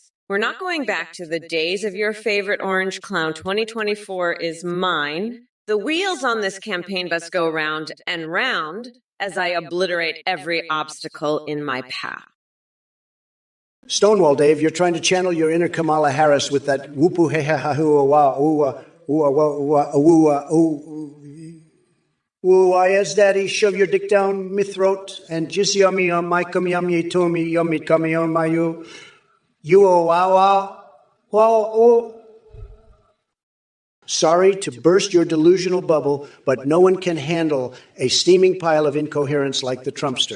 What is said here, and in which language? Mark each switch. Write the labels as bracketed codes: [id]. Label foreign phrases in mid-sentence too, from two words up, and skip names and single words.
[en] We're not going back to the days of your favorite orange clown. 2024 is mine. The wheels on this campaign bus go round and round as I obliterate every obstacle in my path. Stonewall, Dave, you're trying to channel your inner Kamala Harris with that whoopoo he ha ha hoo wah ooh, yes, daddy, shove your dick down my throat and just yummy on my come yummy to me yummy come on my you. You oh wow wow oh. Sorry to burst your delusional bubble, but no one can handle a steaming pile of incoherence like the Trumpster.